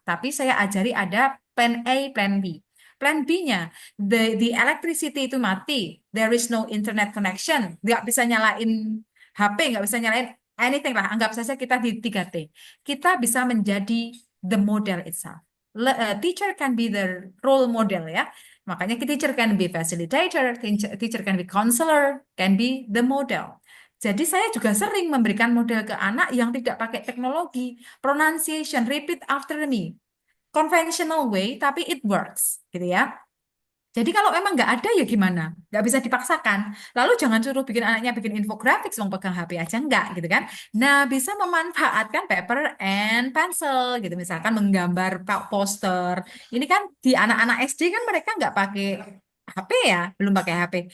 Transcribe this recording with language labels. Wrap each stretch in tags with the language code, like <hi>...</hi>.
<id>Tapi saya ajari ada plan A, plan B. Plan B-nya,</id> <en>the electricity</en> <id>itu mati,</id> <en>there is no internet connection,</en> <id>nggak bisa nyalain HP, nggak bisa nyalain anything lah. Anggap saja kita di 3T. Kita bisa menjadi</id> <en>the model itself. Teacher can be the role model ya. Makanya teacher can be facilitator, teacher can be counselor, can be the model.</en> <id>Jadi saya juga sering memberikan model ke anak yang tidak pakai teknologi.</id> <en>Pronunciation, repeat after me. Conventional way, tapi it works,</en> <id>gitu ya. Jadi kalau memang nggak ada ya gimana? Nggak bisa dipaksakan. Lalu jangan suruh bikin anaknya bikin infografik, wong pegang HP aja enggak, gitu kan? Nah, bisa memanfaatkan</id> <en>paper and pencil,</en> <id>gitu. Misalkan menggambar poster. Ini kan di anak-anak SD kan mereka nggak pakai HP ya, belum pakai HP.</id>